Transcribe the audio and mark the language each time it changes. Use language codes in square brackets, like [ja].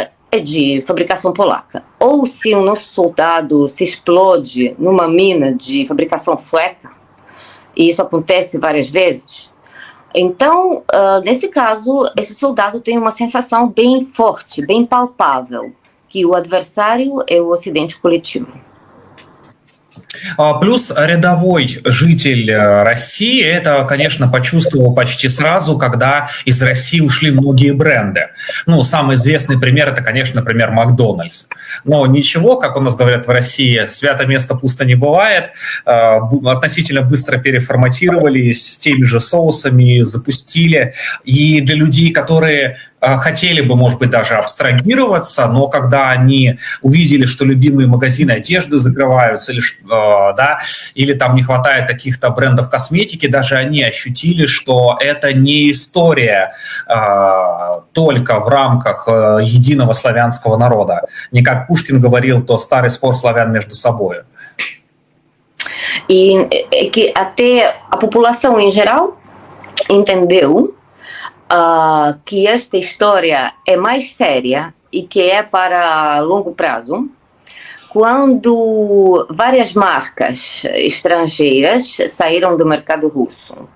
[pt] É de fabricação polaca. Ou se o nosso soldado se explode numa mina de fabricação sueca, e isso acontece várias vezes, então, nesse caso, esse soldado tem uma sensação bem forte, bem palpável, que o adversário é o Ocidente coletivo. [ru] Плюс рядовой житель России это, конечно, почувствовал почти сразу, когда из России ушли многие бренды. Ну, самый известный пример это, конечно, например, Макдональдс. Но ничего, как у нас говорят в России, свято место пусто не бывает. Относительно быстро переформатировались с теми же соусами, запустили. И для людей, которые хотели бы, может быть, даже абстрагироваться, но когда они увидели, что любимые магазины одежды закрываются, или там не хватает каких-то брендов косметики, даже они ощутили, что это не история только в рамках единого славянского народа. Не как Пушкин говорил, то старый спор славян между собой. [pt] E que até a população em geral entendeu que esta história é mais séria e que é para longo prazo, quando várias marcas estrangeiras saíram do mercado russo.